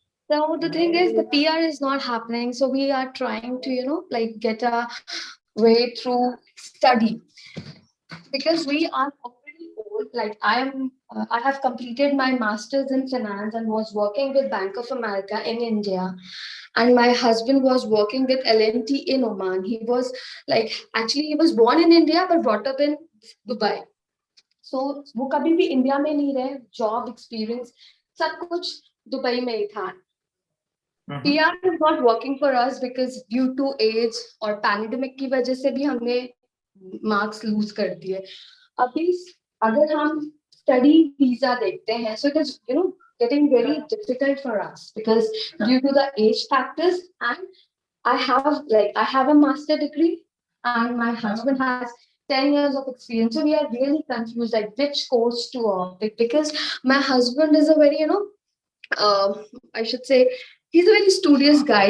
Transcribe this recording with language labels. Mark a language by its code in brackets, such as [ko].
[en] So the thing is, the PR is not happening. So we are trying to, get a way through study, because we are already old. Like I have completed my master's in finance and was working with Bank of America in India. And my husband was working with L&T in Oman. He was he was born in India, but brought up in Dubai. [hi] So वो कभी भी India में नहीं रहे, job experience सब कुछ Dubai में ही था. [en] PR is not working for us because due to age [hi] और पैंडेमिक की वजह से भी हमने मार्क्स लूज कर दिए. अभी अगर हम स्टडी वीजा देखते हैं, [en] so it is getting very difficult for us because due to the age factors, and I have a master degree and my husband has 10 years of experience. So we are really confused, like which course to opt, because my husband is a very, I should say, he's a very studious guy.